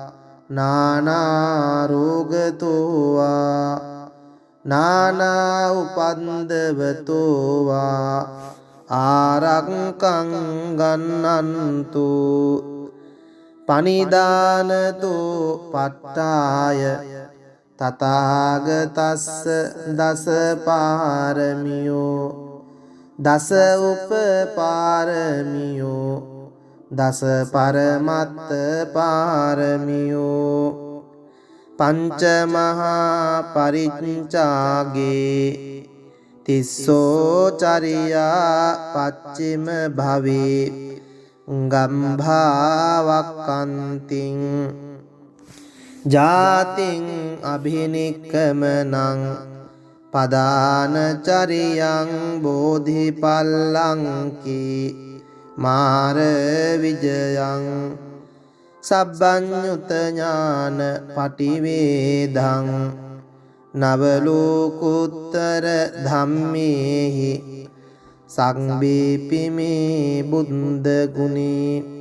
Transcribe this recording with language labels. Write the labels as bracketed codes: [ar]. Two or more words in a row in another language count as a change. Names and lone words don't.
[pi] නානා රෝගතෝ වා නානා උපන්දවතෝ වා ආරක්ඛං ගන්නන්තු පනිදානතෝ පට්ඨාය තථාගතස්ස දස පාරමියෝ දස උපපාරමියෝ දස පරමත්ත පාරමියෝ පංච මහා පරිච්ඡාගේ තිස්සෝ චරියා පච්චිම භවේ ගම්භාවක්කන්තිං ජාතිං අභිනික්කමනං පදාන චරියං බෝධිපල්ලංකී මාර විජයං සබ්බඤ්ඤුත ඥාන පටිවේදං නවලෝකුත්තර ධම්මේහි සංබීපිමේ බුද්ධ ගුණේ